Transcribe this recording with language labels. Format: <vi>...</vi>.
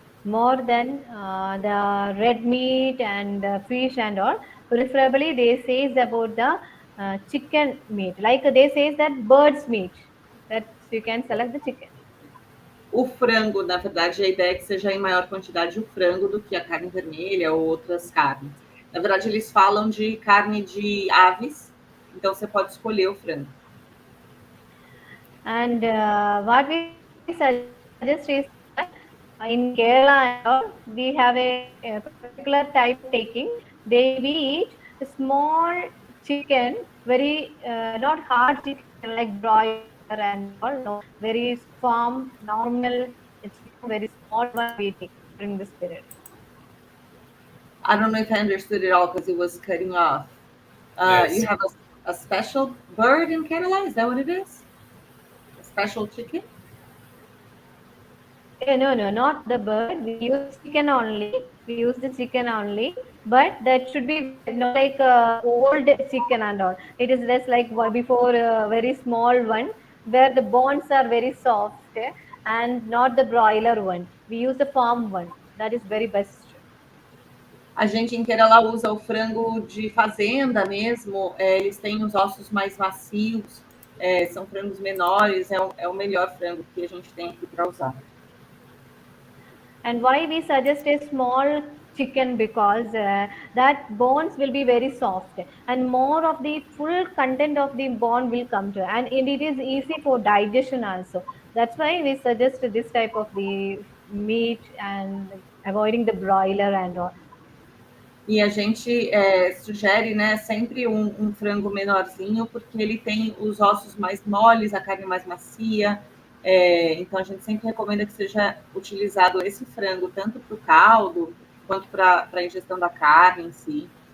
<en>More than the red meat and fish and all. Preferably, they say about the chicken meat. Like they say that bird's meat. That you can select the chicken.</en> <pt>O frango, na verdade, a ideia é que seja em maior quantidade o frango do que a carne vermelha ou outras carnes. Na verdade, eles falam de carne de aves, então você pode escolher o frango.</pt> <en>And what we suggest is that in Kerala, we have a particular type of taking. We eat a small chicken, very not hard chicken like broiler and all. No, very firm, normal, it's very small one we take during this period. I don't know if I understood it all because it was cutting off. Yes. You have a special bird in Kerala? Is that what it is? A special chicken? No, not the bird. We use chicken only. We use the chicken only, but that should be not like old chicken and all. It is just like before a very small one, where the bones are very soft, and not the broiler one. We use the farm one. That is very best.</en> <pt>A gente em Kerala usa o frango de fazenda mesmo. Eles têm os ossos mais macios. São frangos menores. É o melhor frango que a gente tem aqui para usar.</pt> <en>And why we suggest a small chicken? Because that bones will be very soft and more of the full content of the bone will come to, and it is easy for digestion also. That's why we suggest this type of the meat and avoiding the broiler and all.</en> <pt>E a gente sugere, né, sempre um frango menorzinho, porque ele tem os ossos mais moles, a carne mais macia. Então, a gente sempre recomenda que seja utilizado esse frango, tanto para o caldo, quanto para a ingestão da carne em si.</pt>